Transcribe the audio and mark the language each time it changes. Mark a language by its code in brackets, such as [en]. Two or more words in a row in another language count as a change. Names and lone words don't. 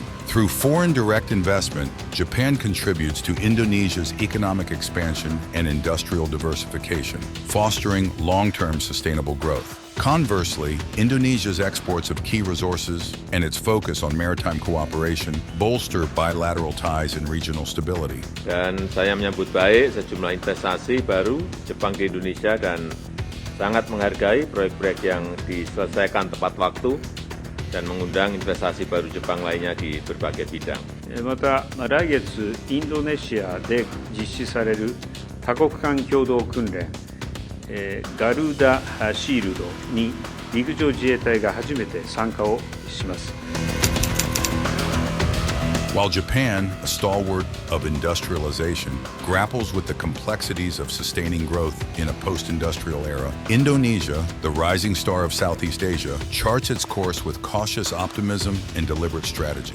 [en] Through foreign direct investment, Japan contributes to Indonesia's economic expansion and industrial diversification, fostering long-term sustainable growth. Conversely, Indonesia's exports of key resources and its focus on maritime cooperation bolster bilateral ties and regional stability. [id] Dan saya menyambut baik sejumlah investasi baru Jepang ke Indonesia dan sangat menghargai proyek-proyek yang diselesaikan tepat waktu dan mengundang investasi baru Jepang lainnya di berbagai bidang. [ja] また、来月インドネシアで実施される多国間共同訓練、ガルダシールドに陸上自衛隊が初めて参加をします。 [en] While Japan, a stalwart of industrialization, grapples with the complexities of sustaining growth in a post-industrial era, Indonesia, the rising star of Southeast Asia, charts its course with cautious optimism and deliberate strategy.